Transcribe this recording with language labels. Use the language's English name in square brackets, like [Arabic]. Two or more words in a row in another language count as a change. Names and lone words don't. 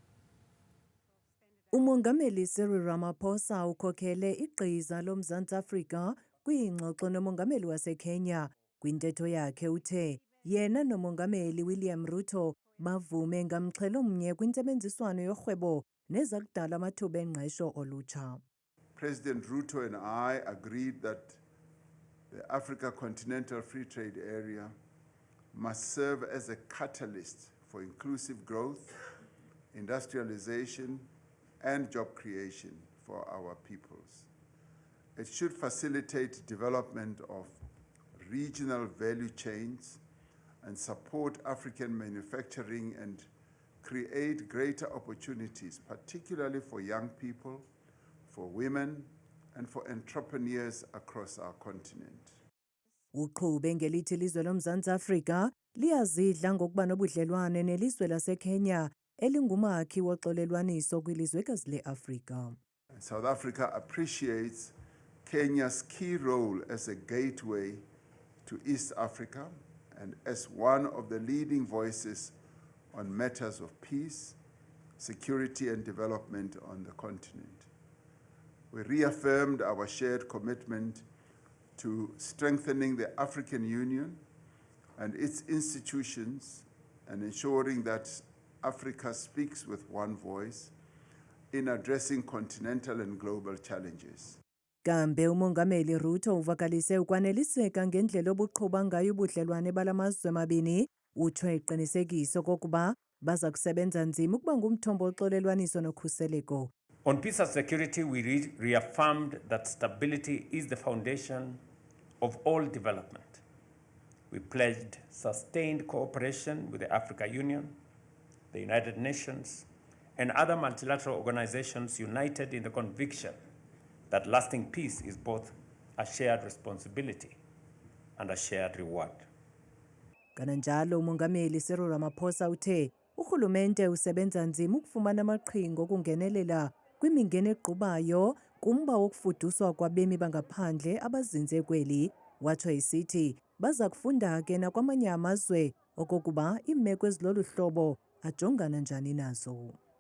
[Xhosa] uMongameli Cyril Ramaphosa ukhokhele igqiza loMzantsi Afrika kwiingxoxo noMongameli waseKenya. Kwintetho yakhe uthe yena nomongameli William Ruto bavume ngamxhelo mnye kwintsebenziswano yorhwebo neza kudala amathuba engqesho olutsha. [English] President Ruto and I agreed that the Africa Continental Free Trade Area must serve as a catalyst for inclusive growth, industrialization, and job creation for our peoples. It should facilitate development of regional value chains and support African manufacturing and create greater opportunities, particularly for young people, for women, and for entrepreneurs across our continent. [Xhosa] Uqhube ngelithi ilizwe loMzantsi Afrika liyazidla ngokuba nobudlelwane nelizwe laseKenya elingumakhi woxolelwaniso kwilizwekazi leAfrika. [English] South Africa appreciates Kenya's key role as a gateway to East Africa and as one of the leading voices on matters of peace, security, and development on the continent. We reaffirmed our shared commitment to strengthening the African Union and its institutions and ensuring that Africa speaks with one voice in addressing continental and global challenges. [Xhosa] Kambe umongameli Ruto uvakalise ukwaneliseka ngendlela obuqhuba ngayo ubudlelwane balamazwe mabini, utsho eqinisekiso kokuba baza kusebenza nzima ukuba ngumthombo woxolelwaniso nokhuseleko. [English] On peace and security, we reaffirmed that stability is the foundation of all development. We pledged sustained cooperation with the African Union, the United Nations, and other multilateral organizations united in the conviction that lasting peace is both a shared responsibility and a shared reward. [Xhosa] Kananjalo umongameli Cyril Ramaphosa uthe urhulumente usebenza nzima ukufumana amaqhinga okungenelela kwimingeni egqubayo kumba wokufuduswa kwabemi bangaphandle abazinze kweli, watsho esithi baza kufunda ke nakwamanye amazwe okokuba iimeko ezilolu hlobo ajongana njani nazo.